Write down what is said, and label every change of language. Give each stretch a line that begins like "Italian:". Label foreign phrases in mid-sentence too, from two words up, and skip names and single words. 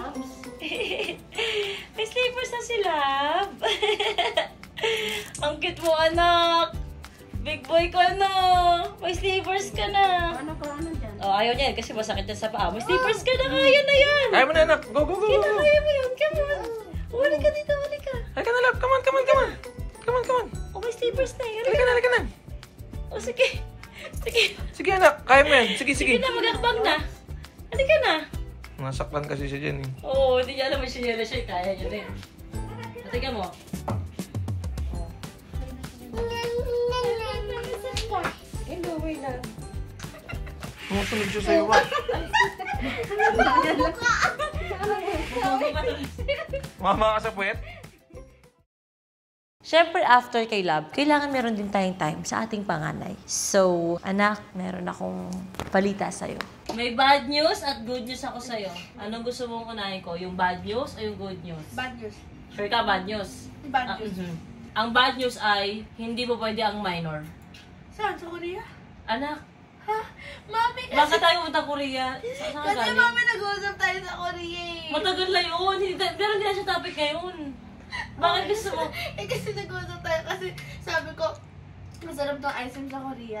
Filipino: May slippers na si love. Ang cute mo, anak.
English: Big boy
Filipino: ka na. May slippers ka na. Ano dyan? Oh, ayaw niya kasi masakit yan sa paa. May slippers ka na. Kaya na yan. Kaya mo na, anak.
English: Go, go, go.
Filipino: Kita, kaya mo yun.
English: Come on.
Filipino: Wali ka dito, wali ka. Halika na,
English: love. Come on, come on, come on. Come on, come on.
Filipino: Oh, may slippers na. Halika na, halika na. Oh, sige. Sige. Sige, anak. Kaya mo yan. Sige, sige. Sige na, magakbang na. Halika na. Nasaktan kasi siya dyan eh. Oo, hindi niya alam may sinyela siya. Kaya niya din. Halika mo.
English: Hello, my love.
Filipino: Sumusunod siya sa'yo, what? Mama ka sa puwet? Siyempre, after kay love, kailangan meron din tayong time sa ating panganay. So, anak, meron akong balita sa'yo. May
English: bad news
Filipino: at
English: good news
Filipino: ako sa'yo. Anong gusto mong unahin ko? Yung
English: bad news
Filipino: o yung
English: good news? Bad news.
Filipino: Sure ka,
English: bad news? Bad news.
Filipino: Ang
English: bad news
Filipino: ay, hindi mo pwede ang minor. Saan? Sa Korea? Anak, Ha? Mami, bakit tayo punta Korea? Saan ka kasi galing? mami nag-uusap tayo sa Korea eh. Matagal na yun. Pero hindi na siya topic ngayon. Bakit gusto mo? Kasi nag-uusap tayo kasi sabi ko, masarap tong ice cream sa Korea.